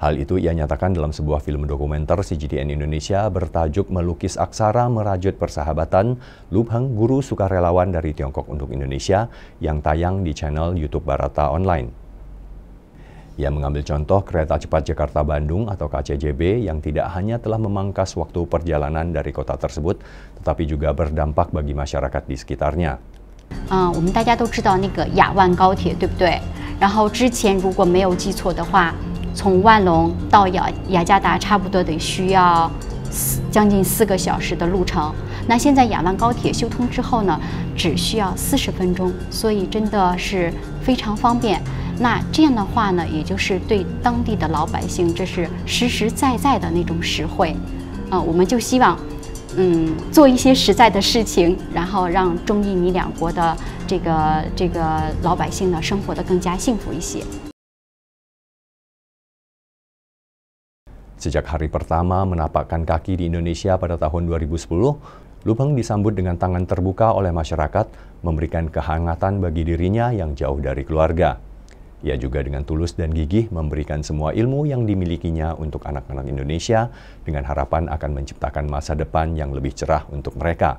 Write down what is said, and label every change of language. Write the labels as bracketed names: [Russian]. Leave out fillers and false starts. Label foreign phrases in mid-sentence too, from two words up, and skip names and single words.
[Indonesian] Hal itu ia nyatakan dalam sebuah film dokumenter CGTN Indonesia bertajuk Melukis Aksara Merajut Persahabatan, Lubhang, guru sukarelawan dari Tiongkok untuk Indonesia, yang tayang di channel YouTube Barata Online. Ia mengambil contoh kereta cepat Jakarta-Bandung atau KCJB yang tidak hanya telah memangkas waktu perjalanan dari kota tersebut, tetapi juga berdampak bagi masyarakat di sekitarnya. [Chinese] 我们大家都知道那个雅万高铁，对不对？然后之前如果没有记错的话，从万隆到雅加达差不多得需要将近4个小时的路程。那现在雅万高铁修通之后呢，只需要40分钟，所以真的是非常方便。那这样的话呢，也就是对当地的老百姓，这是实实在在的那种实惠。我们就希望。做一些实在的事情，然后让中印尼两国的这个老百姓呢生活得更加幸福一些。 [Indonesian] Sejak hari pertama menapakkan kaki di Indonesia pada tahun 2010, Lubhang disambut dengan tangan terbuka oleh masyarakat, memberikan kehangatan bagi dirinya yang jauh dari keluarga. Ia juga dengan tulus dan gigih memberikan semua ilmu yang dimilikinya untuk anak-anak Indonesia dengan harapan akan menciptakan masa depan yang lebih cerah untuk mereka.